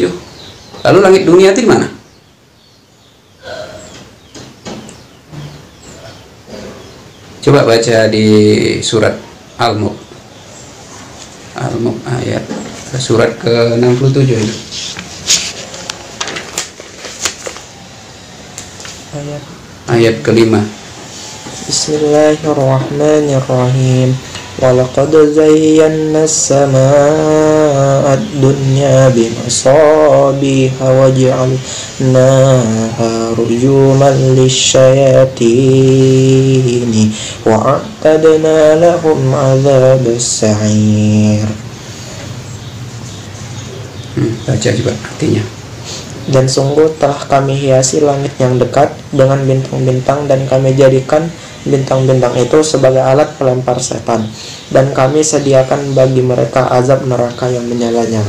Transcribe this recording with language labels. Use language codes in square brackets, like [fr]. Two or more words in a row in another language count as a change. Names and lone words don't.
[id] Lalu langit dunia itu di mana? Coba baca di surat Al-Mulk. Al-Mulk ayat surat ke-67 itu. Ayat ke-5. [ar] بسم الله الرحمن الرحيم. ولقد زينا السماء الدنيا بمصابيح وجعلناها رجوما للشياطين وأعتدنا لهم عذاب السعير. [id] Baca juga artinya. Dan sungguh telah kami hiasi langit yang dekat dengan bintang-bintang, dan kami jadikan bintang-bintang itu sebagai alat pelempar setan, dan kami sediakan bagi mereka azab neraka yang menyala-nyala.